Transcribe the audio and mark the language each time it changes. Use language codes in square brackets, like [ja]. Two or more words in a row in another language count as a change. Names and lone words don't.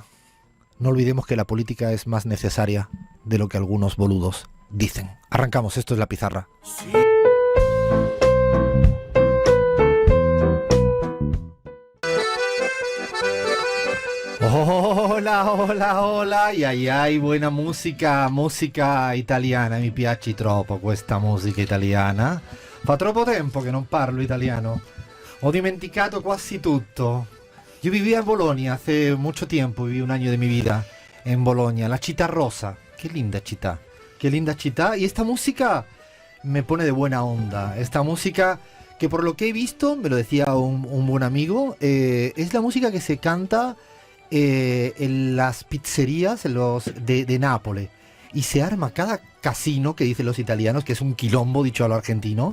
[es] No olvidemos que la política es más necesaria de lo que algunos boludos dicen. Arrancamos, esto es La Pizarra. Sí. Hola, y ai, buena musica italiana, [it] mi piace troppo questa musica italiana. Fa troppo tempo che non parlo italiano, ho dimenticato quasi tutto. [es] Yo vivía en Bolonia hace mucho tiempo, viví un año de mi vida en Bolonia, la [it] città rosa, [es] qué linda città, y esta música me pone de buena onda, esta música que por lo que he visto, me lo decía un buen amigo, es la música que se canta en las pizzerías de Nápoles, y se arma cada casino, que dicen los italianos, que es un quilombo dicho a lo argentino.